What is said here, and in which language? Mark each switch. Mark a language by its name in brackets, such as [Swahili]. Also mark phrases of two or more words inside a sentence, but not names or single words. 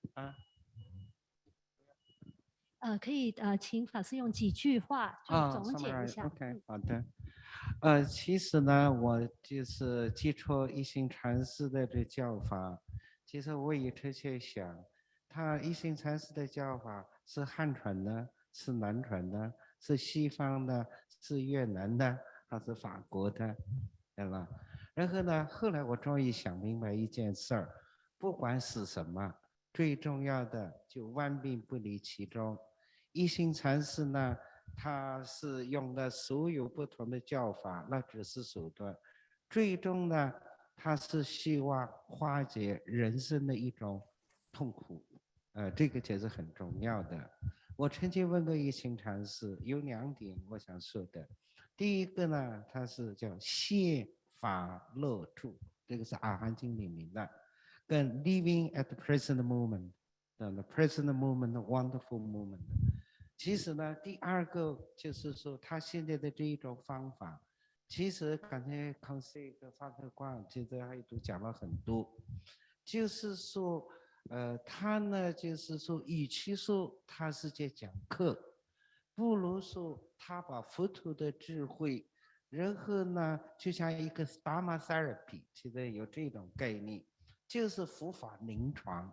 [Chinese] 可以請法師用幾句話就總結一下。 OK， 好的。其實呢，我就是接觸一行禪師的這教法，其實我一直在想，他一行禪師的教法是漢傳的，是南傳的，是西方的，是越南的，還是法國的，對吧？然後呢，後來我終於想明白一件事兒，不管是什麼，最重要的就萬病不離其中。一行禪師呢，他是用的所有不同的教法，那只是手段，最終呢，他是希望化解人生的一種痛苦，這個才是很重要的。我曾經問過一行禪師，有2點我想說的。第一個呢，他是叫現法樂住，這個是阿含經裡面的，跟 [English] living at the present moment， the present moment wonderful moment。 [Chinese] 其實呢，第二個就是說，他現在的這一種方法，其實剛才康師跟方特光其實還都講了很多，就是說，他呢，就是說，與其說他是在講課，不如說他把佛陀的智慧，然後呢，就像一個 [English] Dharma therapy， [Chinese] 其實有這種概念，就是佛法臨床。